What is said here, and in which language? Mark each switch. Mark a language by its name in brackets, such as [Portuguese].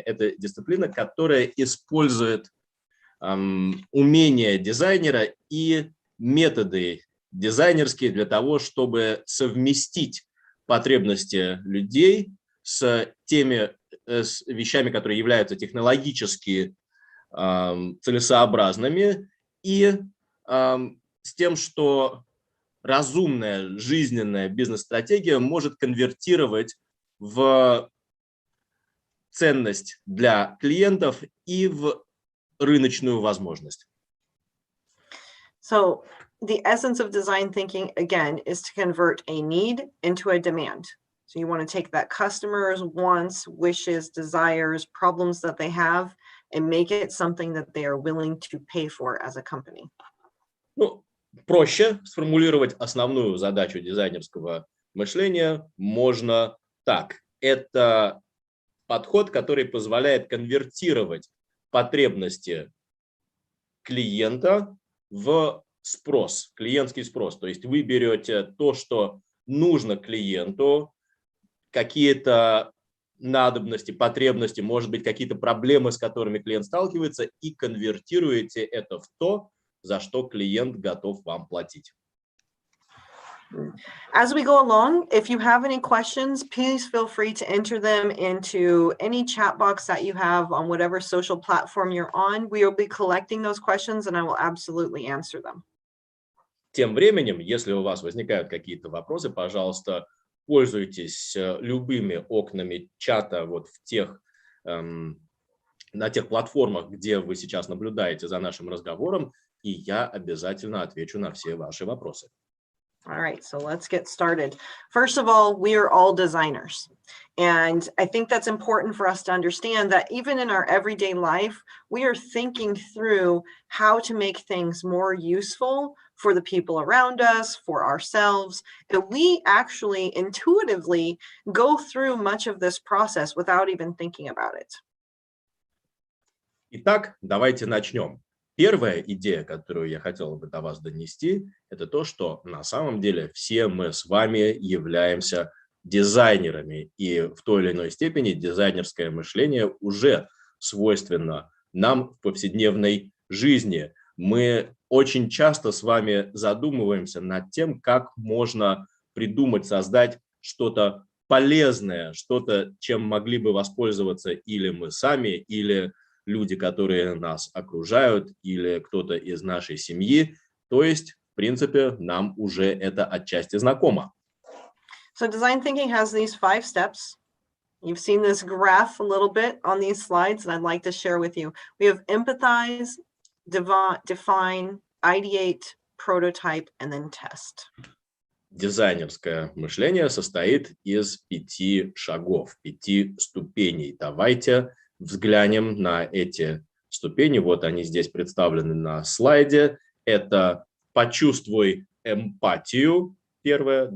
[Russian] Это дисциплина, которая использует умения дизайнера и методы дизайнерские для того, чтобы совместить потребности людей с теми вещами, которые являются технологически целесообразными, и с тем, что разумная жизненная бизнес-стратегия может конвертировать в ценность для клиентов и в рыночную возможность. [English] So the essence of design thinking, again, is to convert a need into a demand. So you want to take that customer's wants, wishes, desires, problems that they have, and make it something that they are willing to pay for as a company. [Russian] Ну, проще сформулировать основную задачу дизайнерского мышления можно так. Это подход, который позволяет конвертировать потребности клиента в спрос, клиентский спрос. То есть вы берете то, что нужно клиенту, какие-то надобности, потребности, может быть, какие-то проблемы, с которыми клиент сталкивается, и конвертируете это в то, за что клиент готов вам платить. [English] As we go along, if you have any questions, please feel free to enter them into any chat box that you have on whatever social platform you're on. We will be collecting those questions and I will absolutely answer them. [Russian] Тем временем, если у вас возникают какие-то вопросы, пожалуйста, пользуйтесь любыми окнами чата вот в тех, на тех платформах, где вы сейчас наблюдаете за нашим разговором, и я обязательно отвечу на все ваши вопросы. [English] All right, so let's get started. First of all, we are all designers. And I think that's important for us to understand that even in our everyday life, we are thinking through how to make things more useful for the people around us, for ourselves. And we actually intuitively go through much of this process without even thinking about it. [Russian] Итак, давайте начнем. Первая идея, которую я хотел бы до вас донести, это то, что на самом деле все мы с вами являемся дизайнерами, и в той или иной степени дизайнерское мышление уже свойственно нам в повседневной жизни. Мы очень часто с вами задумываемся над тем, как можно придумать, создать что-то полезное, что-то, чем могли бы воспользоваться или мы сами, или люди, которые нас окружают, или кто-то из нашей семьи. То есть, в принципе, нам уже это отчасти знакомо. [English] So design thinking has these 5 steps. You've seen this graph a little bit on these slides, and I'd like to share with you. We have empathize, define, ideate, prototype, and then test. [Russian] Дизайнерское мышление состоит из 5 шагов, 5 ступеней. Давайте взглянем на эти ступени. Вот они здесь представлены на слайде. Это почувствуй эмпатию, первое.